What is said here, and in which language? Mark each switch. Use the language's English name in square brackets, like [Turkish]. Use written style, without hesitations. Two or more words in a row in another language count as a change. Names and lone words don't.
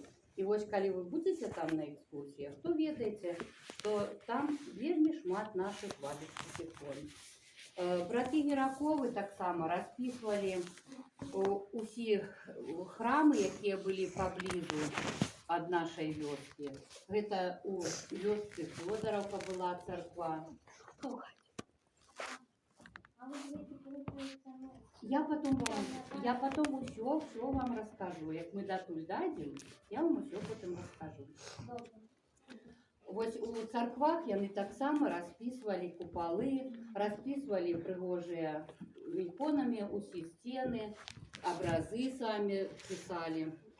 [Belarusian] І вось калі вы будзеце там на экскурсіях, то ведаеце, што там вельмі шмат наших бабіцкіх ікон. Браты Гераковы таксама распісвалі ўсіх храмы, якія былі паблізу ад нашай вёскі. Гэта у вёсцы Фёдоровка была царква. [Russian] Я потом все вам расскажу. [Belarusian] Як мы датуль дадзім, я вам усё потым раскажу. Вось у царквах яны таксама распісвалі купалы, распісвалі прыгожыя іконамі усе сцены, абразы самі пісалі.